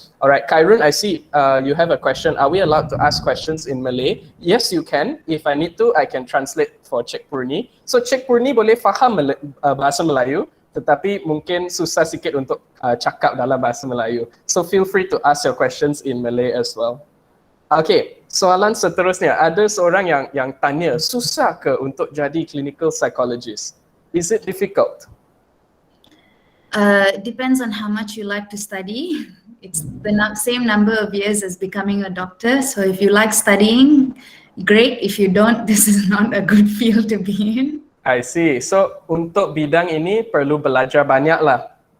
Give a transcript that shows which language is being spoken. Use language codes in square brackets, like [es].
[en] Alright, Khairun, I see you have a question. Are we allowed to ask questions in Malay? Yes, you can. If I need to, I can translate for Cik Poorni. [ms] So Cik Poorni boleh faham bahasa Melayu, tetapi mungkin susah sikit untuk cakap dalam bahasa Melayu. [en] So feel free to ask your questions in Malay as well. [ms] Okay, soalan seterusnya. Ada seorang yang tanya, susah ke untuk jadi clinical psychologist? [en] Is it difficult? Depends on how much you like to study. It's the same number of years as becoming a doctor. So if you like studying, great. If you don't, this is not a good field to be in. I see. [ms] So untuk bidang ini perlu belajar banyak lah.